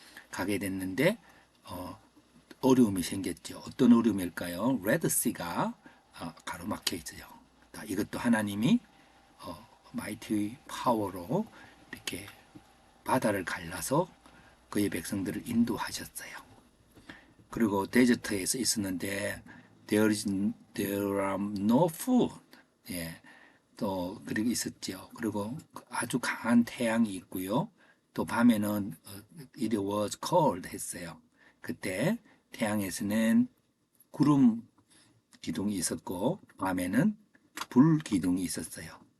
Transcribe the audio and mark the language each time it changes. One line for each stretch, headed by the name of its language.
Korean: 가게 됐는데 어려움이 생겼죠. 어떤 어려움일까요? 레드시가 가로막혀 있어요. 이것도 하나님이 마이티 파워로 이렇게 바다를 갈라서 그의 백성들을 인도하셨어요. 그리고 데저트에서 있었는데
English: there are no food.
Korean: 예. 또 그리고 있었죠. 그리고 아주 강한 태양이 있고요. 또 밤에는
English: it was cold
Korean: 했어요. 그때 태양에서는 구름 기둥이 있었고 밤에는 불 기둥이 있었어요.